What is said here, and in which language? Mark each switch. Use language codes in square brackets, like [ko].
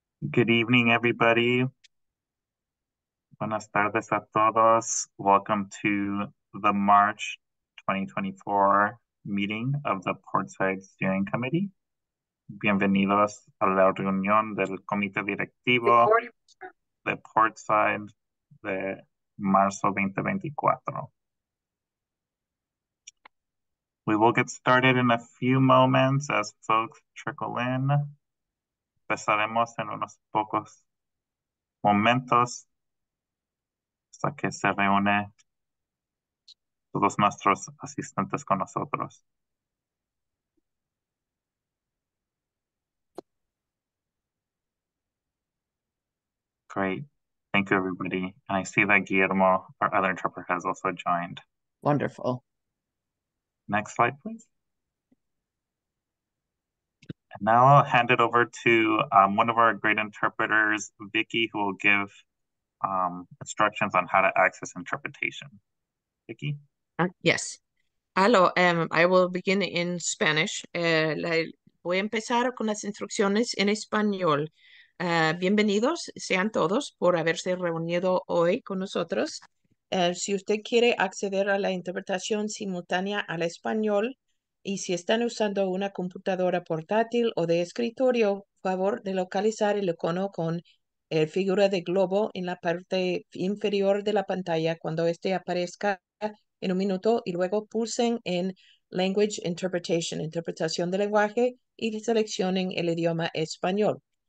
[en] Good evening, everybody. [es] Buenas tardes a todos. [en] Welcome to the March 2024 meeting of the Portside Steering Committee. [es] Bienvenidos a la reunión del Comité Directivo de Portside de marzo 2024. [en] We will get started in a few moments as folks trickle in. [es] Empezaremos en unos pocos momentos hasta que se reúne todos nuestros asistentes con nosotros. [en] Great. Thank you, everybody. And I see that Guillermo, our other interpreter, has also joined. Wonderful. Next slide, please. And now I'll hand it over to one of our great interpreters, Vicky, who will give instructions on how to access interpretation. Vicky? Yes. Hello, I will begin in Spanish. [es] Voy a empezar con las instrucciones en español. Bienvenidos sean todos por haberse reunido hoy con nosotros. Si usted quiere acceder a la interpretación simultánea al español y si están usando una computadora portátil o de escritorio, favor de localizar el icono con figura de globo en la parte inferior de la pantalla cuando este aparezca en un minuto y luego pulsen en Language Interpretation, interpretación del lenguaje y seleccionen el idioma español.